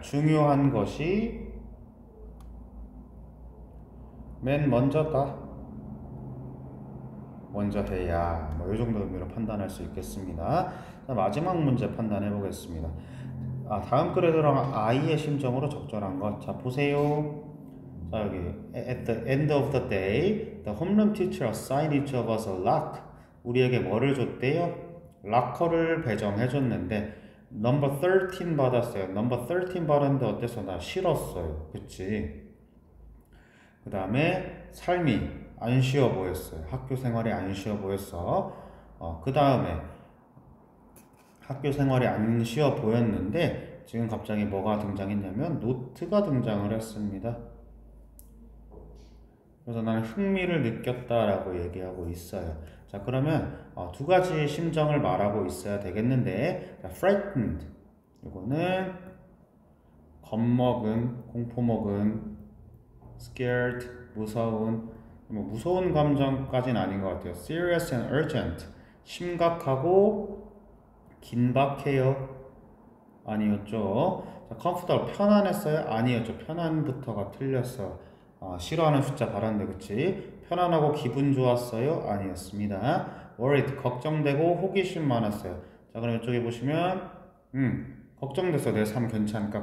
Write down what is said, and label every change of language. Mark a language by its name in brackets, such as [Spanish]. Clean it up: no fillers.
[Korean] 중요한 것이 맨 먼저다. 먼저 해야. 뭐 이 정도 의미로 판단할 수 있겠습니다. 자, 마지막 문제 판단해 보겠습니다. 다음 글에 들어간 I의 심정으로 적절한 것. 자, 보세요. 자, 여기 [English] at the end of the day, the homeroom teacher assigned each of us a lock. [Korean] 우리에게 뭐를 줬대요? 락커를 배정해 줬는데 number 13 받았어요. number 13 받았는데 어땠어? 나 싫었어요. 그치? 그 다음에 삶이 안 쉬워 보였어요. 학교 생활이 안 쉬워 보였어. 그 다음에 학교 생활이 안 쉬워 보였는데 지금 갑자기 뭐가 등장했냐면 노트가 등장을 했습니다. 그래서 나는 흥미를 느꼈다라고 얘기하고 있어요. 자, 그러면 두 가지 심정을 말하고 있어야 되겠는데, frightened 이거는 겁먹은, 공포먹은, scared 무서운, 무서운 감정까지는 아닌 것 같아요. [English] serious and urgent [Korean] 심각하고 긴박해요. 아니었죠. 자, comfortable 편안했어요. 아니었죠. 편안부터가 틀렸어. 싫어하는 숫자 받았는데 그치? 편안하고 기분 좋았어요? 아니었습니다. worried 걱정되고 호기심 많았어요. 자, 그럼 이쪽에 보시면 걱정됐어. 내 삶 괜찮을까?